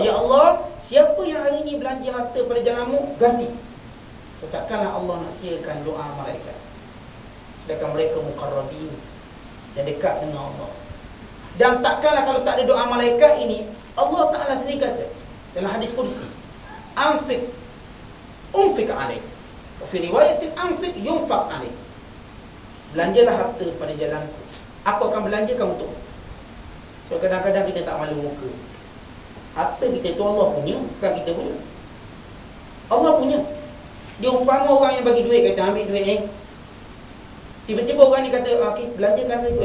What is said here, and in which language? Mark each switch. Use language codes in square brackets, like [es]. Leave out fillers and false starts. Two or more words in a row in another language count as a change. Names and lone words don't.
[ms] Ya Allah, siapa yang hari ini belanja harta pada jalanmu, ganti. Takkanlah Allah nak siakan doa malaikat. Sedangkan mereka muqarrabin dan dekat dengan Allah. Dan takkanlah kalau tak ada doa malaikat ini, Allah Ta'ala sendiri kata dalam hadis kursi, [ar] أنفق عليك. في رواية أنفق ينفق عليك. [ms] Belanjalah harta pada jalanku, aku akan belanjakan untuk. So kadang-kadang kita tak malu muka. Harta kita tu Allah punya, bukan kita punya. Allah punya. Dia umpama orang yang bagi duit, kata ambil duit ni. Tiba-tiba orang ni kata, okay, belanjakan duit.